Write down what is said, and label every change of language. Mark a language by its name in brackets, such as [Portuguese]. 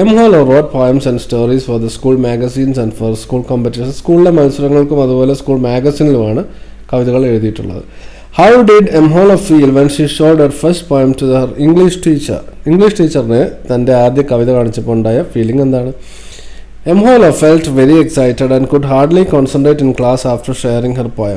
[English] Emholo wrote poems and stories for the school magazines and for school competitions. [Malayalam] സ്കൂളിലെ മത്സരങ്ങൾക്കും അതുപോലെ school മാഗസിനിലുമാണ് കവിതകൾ എഴുതിയിട്ടുള്ളത്. [English] How did Emholo feel when she showed her first poem to her English teacher? [Malayalam] English ടീച്ചറിന് തൻ്റെ ആദ്യ കവിത കാണിച്ചപ്പോൾ ഉണ്ടായ feeling എന്താണ്? [English] Emholo felt very excited and could hardly concentrate in class after sharing her poem.